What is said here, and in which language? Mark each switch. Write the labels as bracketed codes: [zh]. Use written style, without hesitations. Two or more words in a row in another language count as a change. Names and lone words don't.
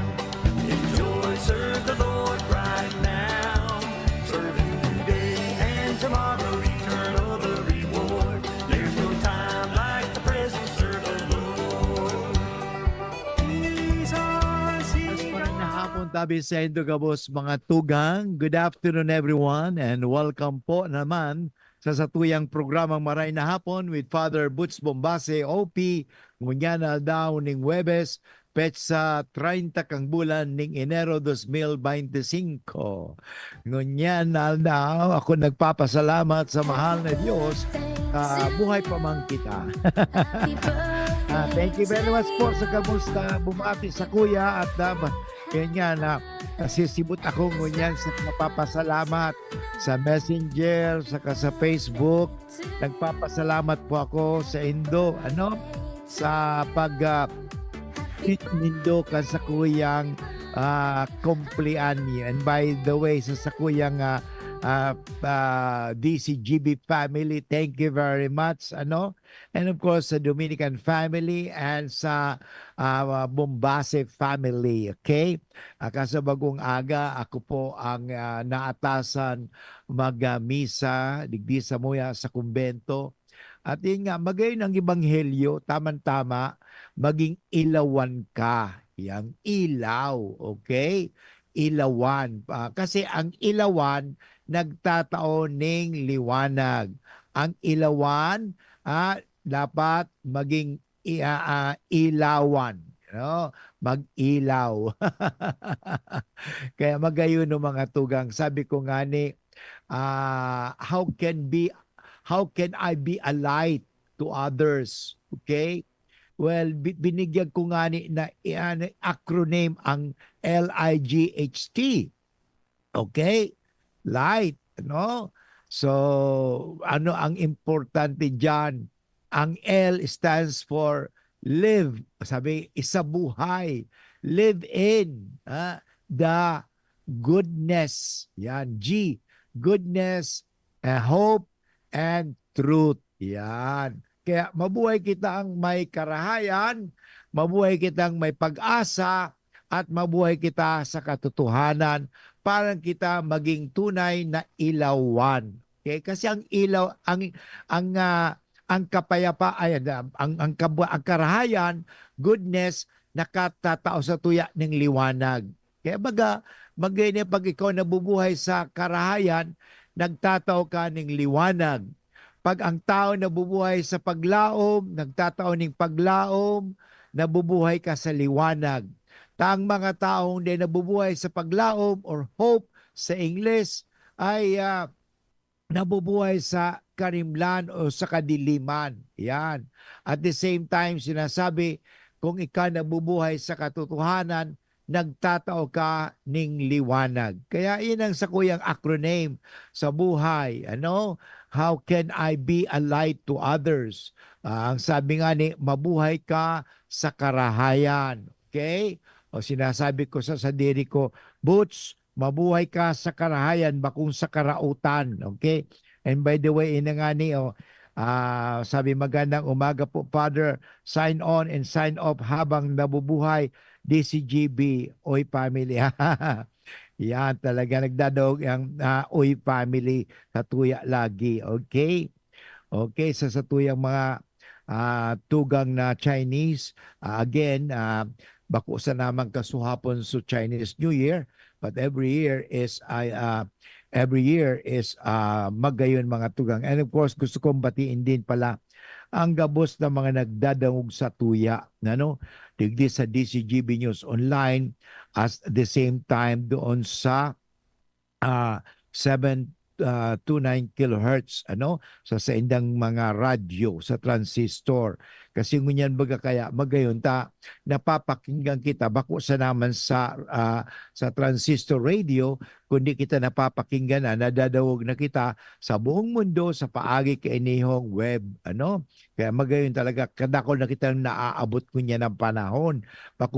[en] Enjoy, serve the Lord right now. Serve Him today and tomorrow, eternal the reward. There's no time like the present, serve the Lord. Jesus, [bik] Magandang hapon tabi sa Indogabos mga tugang. [en] Good afternoon everyone and welcome [bik] po naman sa satuyang programang Maray na Hapon with Father Butch Bombase, OP, ngunyan daw ning Webes, petsa 30 kang bulan ning Enero 2025. Ngunyan daw ako nagpapasalamat sa mahal na Diyos, buhay pa man kita. [en] Thank you very much [bik] po sa kamusta bumati sa kuya at yun nga na nasisibot ako ngunyan sa napapasalamat sa Messenger, saka sa Facebook. Nagpapasalamat po ako sa Indo, sa Indo ka sa kuyang kumpliani. [en] And by the way, [bik] sa kuyang DCGB family, [en] thank you very much, and of course [bik] sa Dominican family and sa Bombase family, okay? Kasi bagong aga, ako po ang naatasan mag-misa, digdi sa muya sa kumbento. At yun nga, magayon ang ebanghelyo, tama-tama, maging ilawan ka. Yang ilaw, okay? Ilawan. Kasi ang ilawan, nagtataon ng liwanag. Ang ilawan, dapat maging ilawan. Mag-ilaw. Kaya magayon ng mga tugang. Sabi ko nga ni, [en] how can I be a light to others? Okay? Well, [bik] binigyan ko nga ni na acronym ang LIGHT. Okay? Light, So, ano ang importante diyan? [en] Ang L stands for live. [bik] Sabi, isa buhay. [en] Live in the goodness. Yan. G, goodness, hope, and truth. [bik] Yan. Kaya mabuhay kita ang may karahayan, mabuhay kitang may pag-asa, at mabuhay kita sa katotohanan para kita maging tunay na ilawan. Okay? Kasi ang ilaw, ang kapayapaan, ang karahayan, goodness, nakatatao sa tuya ng liwanag. Kaya magay pag ikaw nabubuhay sa karahayan, nagtatao ka ng liwanag. Pag ang tao nabubuhay sa paglaom, nagtatao ng paglaom, nabubuhay ka sa liwanag. Ang mga taong di nabubuhay sa paglaom or hope sa English ay nabubuhay sa karimlan o sa kadiliman. Yan. [en] At the same time, [bik] sinasabi, kung ikaw nabubuhay sa katotohanan, nagtatao ka ng liwanag. Kaya yun ang sa kuyang acronym sa buhay. [en] How can I be a light to others? [bik] Ang sabi nga ni, mabuhay ka sa karahayan. Okay? O sinasabi ko sa diri ko, Butch, mabuhay ka sa karahayan, bakung sa karautan. [en] Okay? And by the way, [bik] ina nga ni, sabi [tl] magandang umaga po, [bik] Father, [en] sign on and sign off [bik] habang nabubuhay, DCGB, Oy family. Yan, talaga nagdadog ang Oy family sa tuya lagi. Okay? Okay, sa tuyang mga tugang na Chinese, again, bako sa namang kasuhapon sa Chinese New Year, [en] but every year [bik] is magayon mga tugang. [en] And of course, [bik] gusto kong batiin din pala ang gabos na mga nagdadangog sa tuya, digdi sa DCGB News Online, [en] at the same time [bik] doon sa 729 kilohertz, sa indang mga radyo, sa transistor. Kasi ngunyan baga kaya magayon ta napapakinggan kita bako sa naman sa [en] transistor radio, [bik] kundi kita napapakinggan na nadadawog na kita sa buong mundo sa paagi kay inihong web, Kaya magayon talaga kadako na kitang naaabot kunya ng panahon.